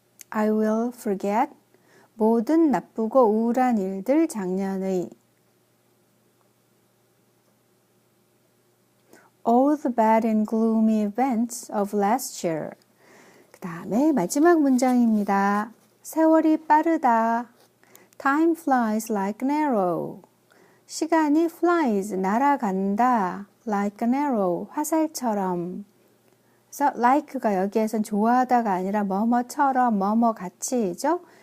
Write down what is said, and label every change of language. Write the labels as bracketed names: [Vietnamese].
[English] I will forget [Korean] 모든 나쁘고 우울한 일들 작년의. [English] All the bad and gloomy events of last year. [Korean] 그 다음에 마지막 문장입니다. 세월이 빠르다. [English] Time flies like an arrow. [Korean] 시간이 flies, 날아간다. [English] Like an arrow, [Korean] 화살처럼. 그래서 like가 여기에선 좋아하다가 아니라 뭐뭐처럼, 뭐뭐 같이죠.